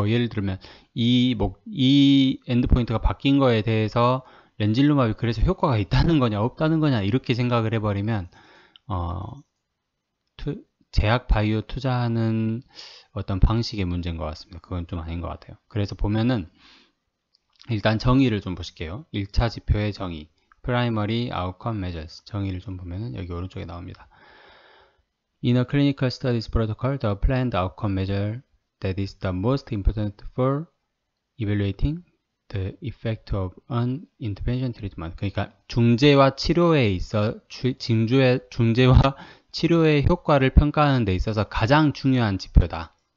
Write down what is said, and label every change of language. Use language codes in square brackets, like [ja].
[ko] 예를 들면 이 엔드포인트가 바뀐 거에 대해서 렌질루마비 그래서 효과가 있다는 거냐 없다는 거냐 이렇게 생각을 해버리면 제약 바이오 투자하는 어떤 방식의 문제인 것 같습니다. 그건 좀 아닌 것 같아요. 그래서 보면은 일단 정의를 좀 보실게요. 1차 지표의 정의 Primary Outcome Measures 정의를 좀 보면은 여기 오른쪽에 나옵니다. [en] In a clinical studies protocol, the planned outcome measure that is the most important for evaluating the effect of an intervention treatment. [ko] 그러니까 중재와 치료에 있어 중재와 치료의 효과를 평가하는 데 있어서 가장 중요한 지표다.